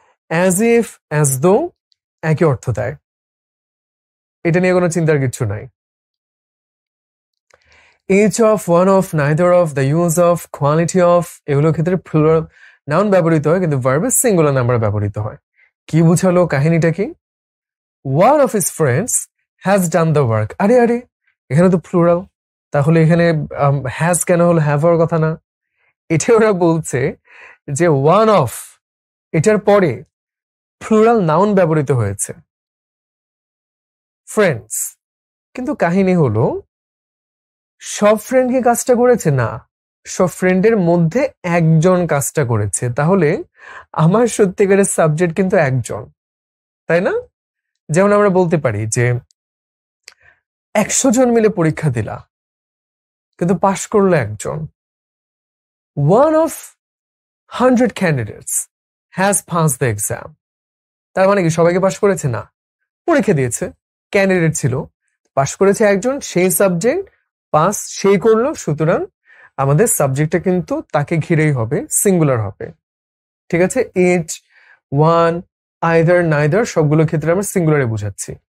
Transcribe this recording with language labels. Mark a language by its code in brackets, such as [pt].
[bn] As if, as though একই অর্থ দেয়, এটা নিয়ে কোনো চিন্তার কিছু নাই। [en] each of, one of, neither of, the use of, quality of [bn] এগুলোর ক্ষেত্রে প্লুরাল নাউন ব্যবহৃত হয়, কিন্তু ভার্বের সিঙ্গুলার নাম্বার ব্যবহৃত হয়। কি বুঝালো? কাহিনীটা কি? [en] one of his friends has done the work। [bn] আরে আরে, এখানে তো প্লুরাল, তাহলে এখানে হ্যাজ কেন হলো? হ্যাভ হওয়ার কথা না। এটা ওরা বলছে যে ওয়ান অফ, এটার পরে প্লুরাল নাউন ব্যবহৃত হয়েছে, ফ্রেন্ডস। কিন্তু কাহিনী হলো সব ফ্রেন্ড কি কাজটা করেছে? না, সব ফ্রেন্ডের মধ্যে একজন কাজটা করেছে। তাহলে আমার সত্যিকারের সাবজেক্ট কিন্তু একজন, তাই না? যেমন আমরা বলতে পারি যে 100 জন মিলে পরীক্ষা দিলা, কিন্তু পাশ করলো একজন। [en] one of 100 candidates has passed the exam। [bn] তার মানে কি সবাইকে পাশ করেছে? না, পরীক্ষা দিয়েছে, ক্যান্ডিডেট ছিল, পাশ করেছে একজন, সেই সাবজেক্ট পাস সেই করলো। সুতরাং আমাদের সাবজেক্টটা কিন্তু তাকে ঘিরেই হবে, সিঙ্গুলার হবে। ঠিক আছে? ইচ, ওয়ান, আইদার, নাইদার সবগুলো ক্ষেত্রে আমরা সিঙ্গুলারে বুঝাচ্ছি।